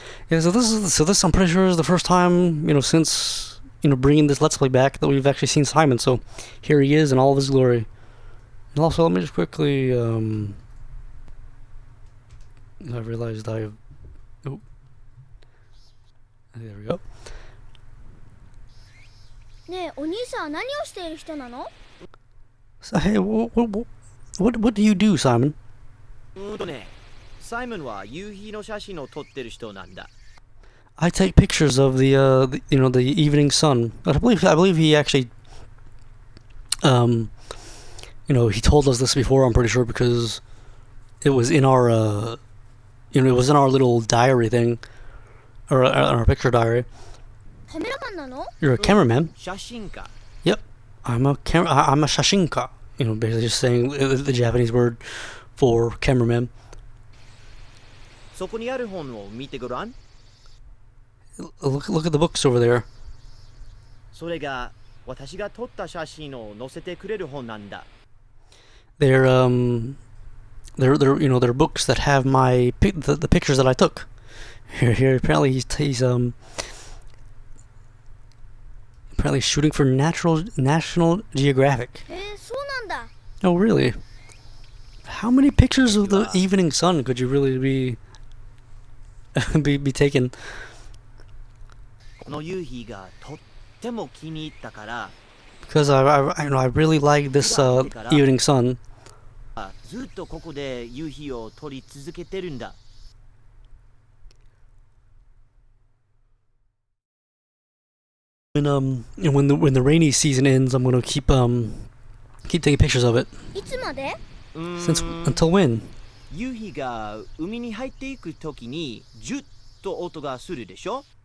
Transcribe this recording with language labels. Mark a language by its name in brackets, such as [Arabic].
[English] Yeah, so this I'm pretty sure is the first time since bringing this Let's Play back that we've actually seen Simon. So here he is in all of his glory. And also, let me just quickly I realized oh, there we go. [Japanese] ねえ、お兄さんは何をしている人なの？ [English] So, hey, what do you do, Simon? [Japanese] サイモンは夕日の写真を撮ってる人なんだ。 [English] I take pictures of the evening sun. I believe he actually he told us this before, I'm pretty sure, because it was in our it was in our little diary thing, or our picture diary. [Japanese] カメラマンなの？ [English] You're a cameraman. [Japanese] 写真家。 [English] Yep, I'm a shashinka. Basically just saying the Japanese word for cameraman. [Japanese] そこにある本を見てごらん。 [English] Look at the books over there. [Japanese] それが私が撮った写真を載せてくれる本なんだ。 [English] They're they're books that have the pictures that I took. Here apparently he's apparently shooting for National Geographic. [Japanese] そうなんだ。 [English] Oh really? How many pictures of the evening sun could you really be taking? [Japanese] この夕日がとっても気に入ったから、 [English] Because I really like this evening sun. [Japanese] ずっとここで夕日を撮り続けてるんだ。 [English] When the rainy season ends, I'm gonna keep taking pictures of it. [Japanese] いつまで？ [English] Until when? [Japanese] 夕日が海に入っていくときにジュッと音がするでしょ。